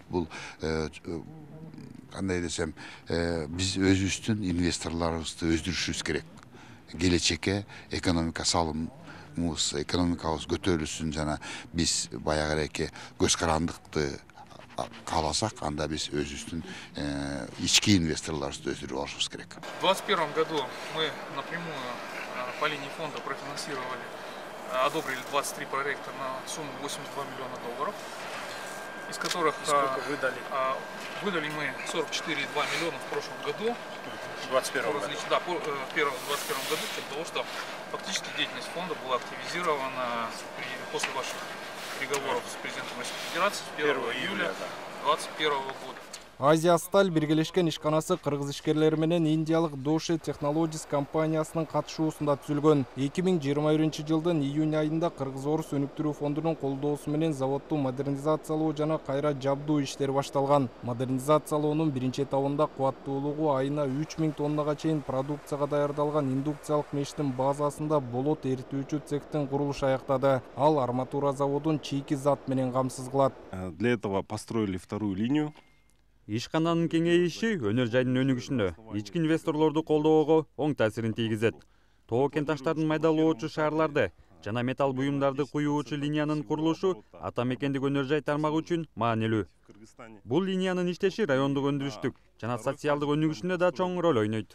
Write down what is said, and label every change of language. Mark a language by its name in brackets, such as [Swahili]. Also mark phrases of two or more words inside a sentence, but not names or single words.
[Kyrgyz] Бул кандай десем, биз өзүбүздүн инвесторлорубузду өздүрүшүбүз керек. Келечекке экономика салымыбыз, экономикабыз көтөрүлсүн, жана биз баягы эки көз карандыкты кааласак, анда биз өзүбүздүн ички инвесторлорубузду өздүрүп алышыбыз керек. [Russian] В 2021 году мы напрямую по линии фонда профинансировали, одобрили 23 проекта на сумму $82 миллиона, из которых сколько выдали? Выдали мы 44,2 миллиона в прошлом году. В 2021 году? Да, в 2021 году, с того, что фактически деятельность фонда была активизирована после ваших переговоров с президентом Российской Федерации 1 июля 2021 года. [Kyrgyz] Азия Сталь биргелешкен ишканасы кыргыз ишкерлери менен индиялык Doshi Technologies компаниясынын катышуусунда түзүлгөн. 2021-жылдын июнь айында Кыргыз-Орус өнүктүрүү фондунун колдоосу менен заводду модернизациялоо жана кайра жабдуу иштери башталган. Модернизациялоонун биринчи этабында кубаттуулугу айына 3000 тоннага чейин продукцияга даярдалган индукциялык мештин базасында болот эритүүчү цехтин курулушу аяктады. Ал арматура заводун чийки зат менен камсыз кылат. [Russian] Для этого построили вторую линию. [Kyrgyz] Ишкананын кеңейиши өнөр жайдын өнүгүшүнө, ички инвесторлорду колдоого оң таасирин тийгизет. Тоо кен таштардын майдалоочу шаарларды жана металл буюмдарды куюучу линиянын курулушу ата мекендик өнөр жай тармагы үчүн маанилүү. Бул линиянын иштеши райондук өндүрүштүк жана социалдык өнүгүшүндө да чоң роль ойнойт.